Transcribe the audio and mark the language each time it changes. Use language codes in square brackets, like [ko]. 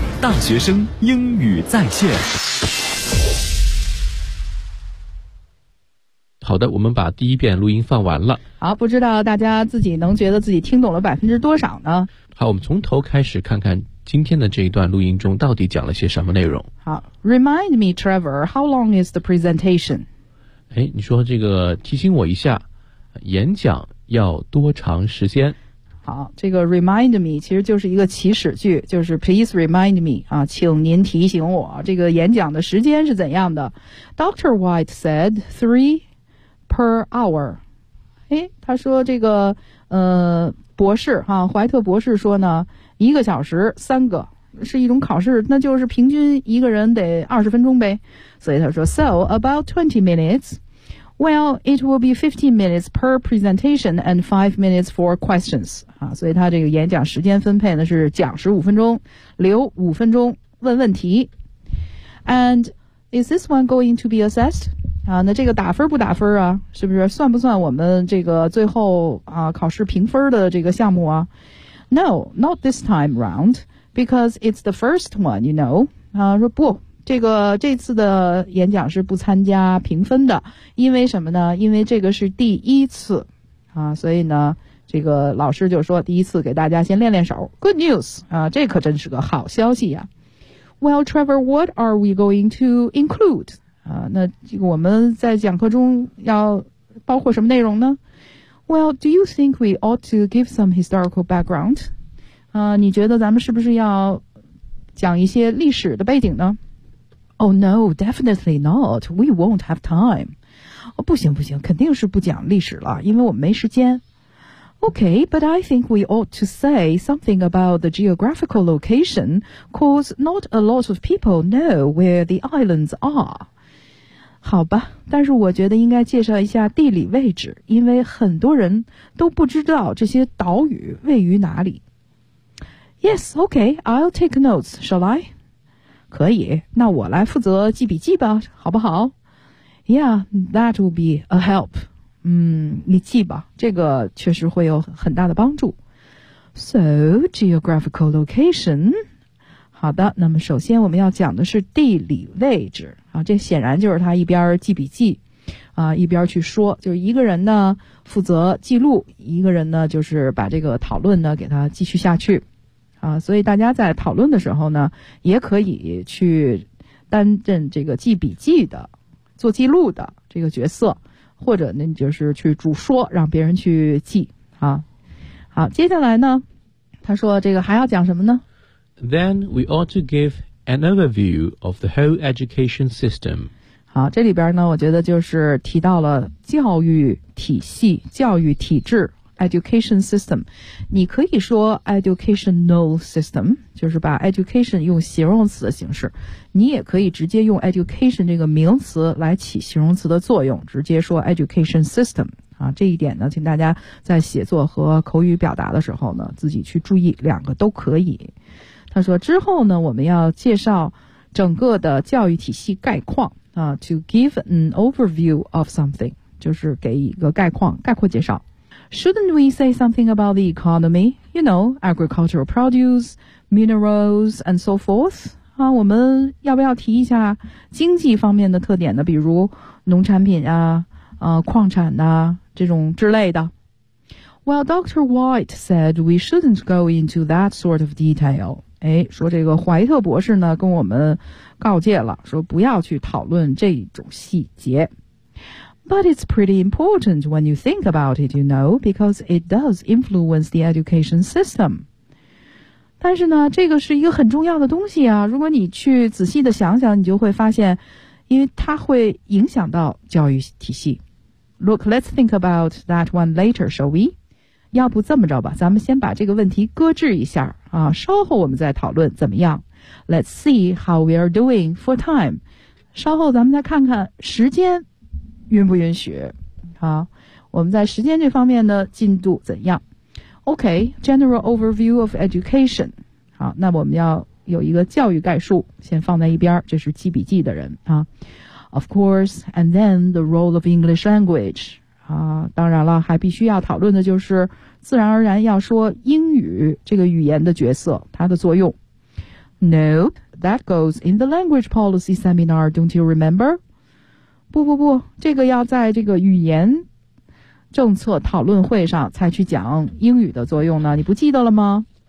[zh] 大学生英语在线。好的，我们把第一遍录音放完了。好，不知道大家自己能觉得自己听懂了百分之多少呢？好，我们从头开始看看今天的这一段录音中到底讲了些什么内容。 [en] 好， Remind me, Trevor, how long is the presentation? [zh] 哎，你说这个提醒我一下，演讲要多长时间？好，这个 remind me 其实就是一个祈使句，就是 [en] please remind me [zh] 啊，请您提醒我这个演讲的时间是怎样的。Dr. [en] White said 3 per hour。 [zh] 哎，他说这个博士啊，怀特博士说呢一个小时三个是一种考试，那就是平均一个人得20分钟呗。所以他说 [en] So about 20 minutes. Well, it will be 15 minutes per presentation and 5 minutes for questions. [zh] 啊，所以他这个演讲时间分配呢是讲15分钟，留5分钟问问题。 [en] And is this one going to be assessed? [zh] 啊，那这个打分不打分啊？是不是算不算我们这个最后啊考试评分的这个项目啊？ [en] No, not this time round, because it's the first one, you know. [zh] 说不，这次的演讲是不参加评分的，因为什么呢？因为这个是第一次啊，所以呢，这个老师就说第一次给大家先练练手。 [en] Good news [zh] 啊，这可真是个好消息呀。 [en] Well, Trevor, what are we going to include? [zh] 啊，那这个我们在讲课中要包括什么内容呢？ [en] Well, do you think we ought to give some historical background? [zh] 你觉得咱们是不是要讲一些历史的背景呢？ [en] Oh no, definitely not. We won't have time. [zh] 不行不行，肯定是不讲历史了，因为我们没时间。 [en] Okay, but I think we ought to say something about the geographical location, cause not a lot of people know where the islands are. [zh] 好吧，但是我觉得应该介绍一下地理位置，因为很多人都不知道这些岛屿位于哪里。 [en] Yes, okay, I'll take notes, shall I? [zh] 可以，那我来负责记笔记吧，好不好？ [en] Yeah, that will be a help. [zh] 你记吧，这个确实会有很大的帮助。 [en] So, geographical location... [zh] 好的，那么首先我们要讲的是地理位置啊，这显然就是他一边记笔记啊，一边去说，就是一个人呢负责记录，一个人呢就是把这个讨论呢给他继续下去啊，所以大家在讨论的时候呢也可以去担任这个记笔记的做记录的这个角色，或者呢就是去主说让别人去记啊。好，接下来呢他说这个还要讲什么呢？ [en] Then we ought to give an overview of the whole education system. [zh] 好，这里边呢，我觉得就是提到了教育体系、教育体制 ，education system。你可以说 educational system， 就是把 education 用形容词的形式。你也可以直接用 education 这个名词来起形容词的作用，直接说 education system。啊，这一点呢，请大家在写作和口语表达的时候呢，自己去注意，两个都可以。他说之后呢我们要介绍整个的教育体系概况啊 [en] to give an overview of something, [zh] 就是给一个概况概括介绍。 [en] Shouldn't we say something about the economy? You know, agricultural produce, minerals, and so forth? [zh] 啊，我们要不要提一下经济方面的特点呢，比如农产品啊矿产啊这种之类的。 [en] Well, Dr. White said we shouldn't go into that sort of detail. [zh] 哎，说这个怀特博士呢跟我们告诫了，说不要去讨论这种细节。 [en] But it's pretty important when you think about it, you know, because it does influence the education system. [zh] 但是呢这个是一个很重要的东西啊，如果你去仔细的想想，你就会发现因为它会影响到教育体系。 [en] Look, let's think about that one later, shall we? [zh] 要不这么着吧，咱们先把这个问题搁置一下啊，稍后我们再讨论怎么样。 [en] Let's see how we are doing for time. [zh] 稍后咱们再看看时间允不允许。好，我们在时间这方面的进度怎样。 [en] Okay, general overview of education. [zh] 好，那我们要有一个教育概述，先放在一边，这是记笔记的人啊。 [en] Of course, and then the role of English language. [zh] 当然了，还必须要讨论的就是自然而然要说英语这个语言的角色，它的作用。 [en] Nope, that goes in the language policy seminar, don't you remember? [zh] 不不不，这个要在这个语言政策讨论会上才去讲英语的作用呢，你不记得了吗？